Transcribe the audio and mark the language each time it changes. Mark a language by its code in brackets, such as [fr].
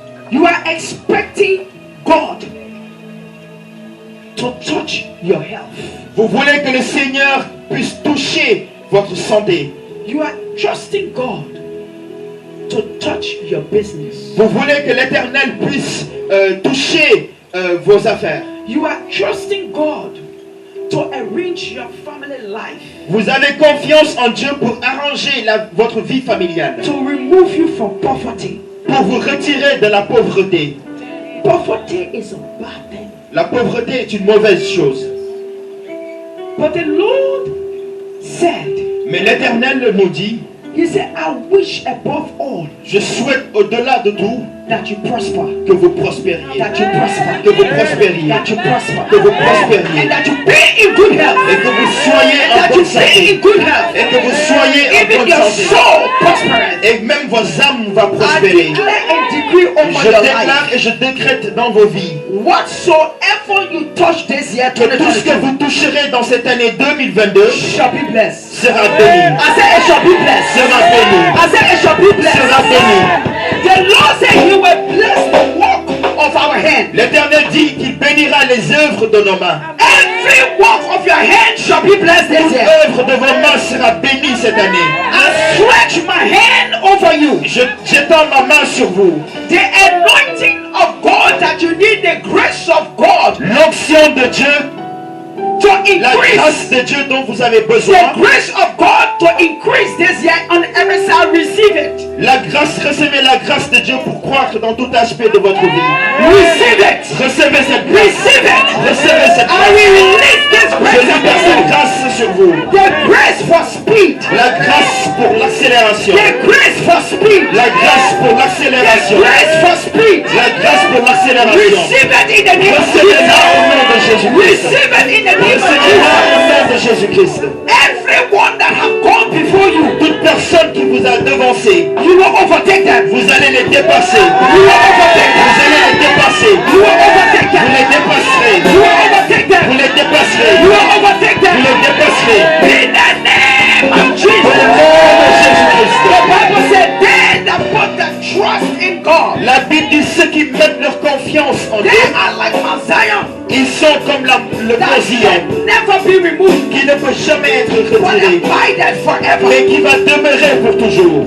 [en] You are expecting God to touch your health. [fr] Vous voulez que le Seigneur puisse toucher votre santé. [en] You are trusting God to touch your business. [fr] Vous voulez que l'Éternel puisse toucher vos affaires. [en] You are trusting God to arrange your family life. [fr] Vous avez confiance en Dieu pour arranger votre vie familiale. [en] To remove you from poverty. [fr] Pour vous retirer de la pauvreté. [en] Poverty is a bad thing. [fr] La pauvreté est une mauvaise chose. [en] But the Lord said, [fr] mais l'Éternel nous dit, [en] He said, I wish above all [fr] je souhaite au-delà de tout [en] that you prosper, [fr] que vous prospériez, [en] that you prosper, [fr] que vous prospériez, [en] that you prosper, [fr] que vous prospériez, [en] and that you be in good health, [fr] et que vous soyez en [en] that [fr] bonne [en] you be [fr] santé, [en] in good health, [fr] et que vous soyez en [en] even [fr] bonne [en] your [fr] santé, [en] soul prospereth. [fr] et même vos âmes vont [en] I [fr] prospérer. [en] declare and decree over [fr] Je [en] your [fr] déclare [en] life, [fr] et je décrète dans vos vies [en] whatsoever you touch this year, [fr] que tout ce que [en] 2022, [fr] vous toucherez dans cette année 2022 [en] shall be blessed. [fr] sera béni, [en] I said it shall be blessed. [fr] sera béni, [en] I said it shall be blessed. [fr] sera béni. [en] The Lord said He will bless the work of our hand. [fr] L'Éternel dit qu'il bénira les œuvres de nos mains. [en] Every work of your hand shall be blessed this [fr] Toute [en] year. [fr] œuvre de vos mains sera bénie cette année. [en] I stretch my hand over you. [fr] J'étends ma main sur vous. [en] The anointing of God that you need, the grace of God [fr] L'onction de Dieu, [en] to [fr] la [en] increase. [fr] grâce de Dieu dont vous avez [en] The [fr] besoin. [en] grace of God to increase this year on every side. Receive it. [fr] La grâce, recevez la grâce de Dieu pour croître dans tout aspect de votre vie. [en] Receive it. [fr] Recevez cette grâce. [en] Receive it. [fr] Recevez cette [en] I [fr] grâce. [en] will release this [fr] Je [en] grace [fr] libère [en] upon [fr] cette [en] you. [fr] grâce sur vous. [en] The grace for speed. [fr] La grâce pour l'accélération. [en] The grace for speed. [fr] La grâce pour [en] The [fr] l'accélération. [en] grace for speed. [fr] La grâce pour l'accélération. [en] Receive it in the name of [fr] Recevez-la au nom de [en] Jesus. [fr] Jésus-Christ. [en] Receive it in the name of [fr] Recevez-la [en] Jesus. [fr] au nom de Jésus-Christ. [en] Everyone that have gone before you, [fr] Toute personne qui vous a devancé, [en] you will overtake them. [fr] vous allez les dépasser. [en] You will overtake [fr] Vous [en] them. [fr] allez les dépasser. [en] You will overtake [fr] Vous [en] them. [fr] les dépasserez. [en] You will overtake [fr] Vous [en] them. [fr] les dépasserez. [en] You will overtake [fr] Vous les [en] them. [fr] dépasserez. [en] In the name of [fr] Au nom [en] Jesus. [fr] de [en] The [fr] Jésus-Christ. [en] Bible said, they that put their trust in God, [fr] La Bible dit ceux qui mettent leur confiance en [en] they [fr] Dieu, [en] are like Mount Zion, [fr] ils sont comme le [en] that [fr] mont Zion, [en] shall never be removed, [fr] qui ne peut jamais être [en] but [fr] retiré, [en] abided forever. [fr] mais qui va demeurer pour toujours.